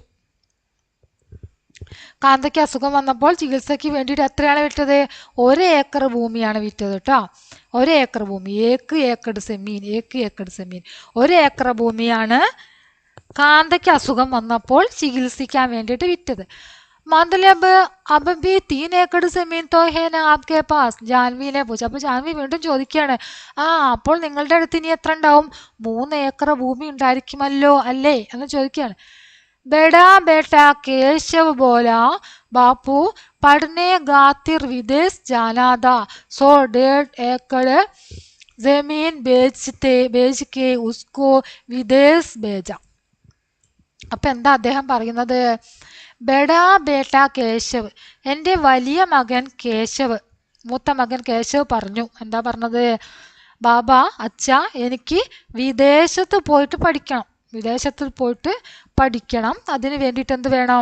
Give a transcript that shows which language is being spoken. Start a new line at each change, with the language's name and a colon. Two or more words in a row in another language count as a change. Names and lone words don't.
Malayalam: കാന്തയ്ക്ക് അസുഖം വന്നപ്പോൾ ചികിത്സയ്ക്ക് വേണ്ടിയിട്ട് എത്രയാണ് വിറ്റത്? 1 ഏക്കർ ഭൂമിയാണ് വിറ്റത് കേട്ടോ. 1 ഏക്കർ ഭൂമി, 1 ഏക്കർ സെമീൻ. 1 ഏക്കർ ഭൂമിയാണ് കാന്തയ്ക്ക് അസുഖം വന്നപ്പോൾ ചികിത്സിക്കാൻ വേണ്ടിയിട്ട് വിറ്റത്.
Hindi: मतलब अब भी 3 एकड़ जमीन तो है ना आपके पास,
Malayalam: ജാൻവിനെ പൂച്ച. അപ്പൊ ജാൻവി വീണ്ടും ചോദിക്കുകയാണ്, അപ്പോൾ നിങ്ങളുടെ അടുത്ത് ഇനി എത്ര ഉണ്ടാവും? 3 ഏക്കർ ഭൂമി ഉണ്ടായിരിക്കുമല്ലോ അല്ലേ എന്ന് ചോദിക്കുകയാണ്.
Hindi: बेटा बेटा केशव बोला, बापू पढ़ने गातिर विदेश जाना था, 1.5 एकड़ जमीन बेच के उसको विदेश भेजा.
Malayalam: അപ്പൊ എന്താ അദ്ദേഹം പറയുന്നത്?
Hindi: बेटा बेटा
Malayalam: കേശവ്, എൻ്റെ വലിയ മകൻ കേശവ്, മൂത്ത മകൻ കേശവ് പറഞ്ഞു. എന്താ പറഞ്ഞത്? ബാബ, അച്ഛ, എനിക്ക് വിദേശത്ത് പോയിട്ട് പഠിക്കണം. വിദേശത്ത് പോയിട്ട് പഠിക്കണം. അതിന് വേണ്ടിയിട്ട് എന്ത് വേണം?